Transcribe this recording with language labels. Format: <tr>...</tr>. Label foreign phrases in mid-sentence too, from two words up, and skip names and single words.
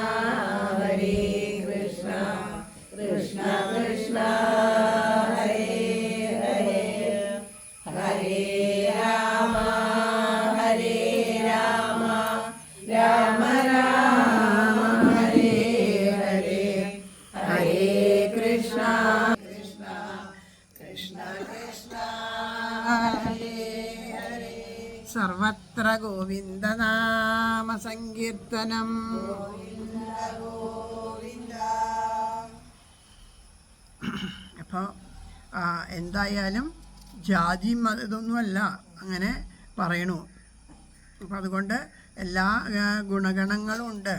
<sa>കൃഷ്ണ കൃഷ്ണ ഹരേ ഹരേ ഹരേ രാമ ഹരേ രാമ രാമ രാമ ഹരേ ഹരേ ഹരേ കൃഷ്ണ കൃഷ്ണ കൃഷ്ണ കൃഷ്ണ ഹരേ ഹരേ സർവത്ര ഗോവിന്ദനാമ സങ്കീർത്തനം.</sa> <ml>അപ്പോൾ എന്തായാലും ജാതി ഇതൊന്നുമല്ല അങ്ങനെ പറയണു. അപ്പോൾ അതുകൊണ്ട് എല്ലാ ഗുണഗണങ്ങളും ഉണ്ട്.</ml>